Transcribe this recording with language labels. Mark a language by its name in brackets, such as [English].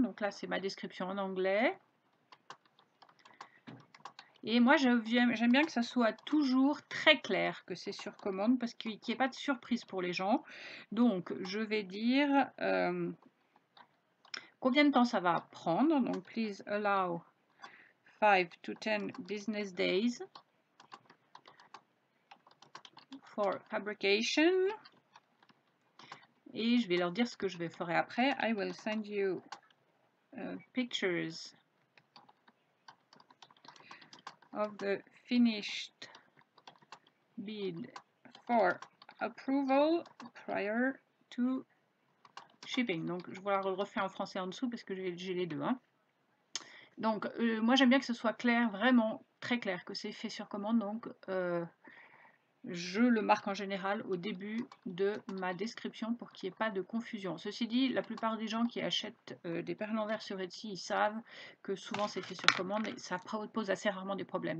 [French] Donc là, c'est ma description en anglais. Et moi, j'aime bien que ça soit toujours très clair que c'est sur commande parce qu'il n'y ait pas de surprise pour les gens. Donc, je vais dire combien de temps ça va prendre. [English] Donc, please allow 5 to 10 business days for fabrication. [French] Et je vais leur dire ce que je ferai après. [English] I will send you pictures of the finished bead for approval prior to shipping. [French] Donc je vous la refais en français en dessous parce que j'ai les deux. Hein. Donc moi j'aime bien que ce soit clair, vraiment très clair, que c'est fait sur commande. Donc je le marque en général au début de ma description pour qu'il n'y ait pas de confusion. Ceci dit, la plupart des gens qui achètent des perles en verre sur Etsy, ils savent que souvent c'est fait sur commande et ça pose assez rarement des problèmes.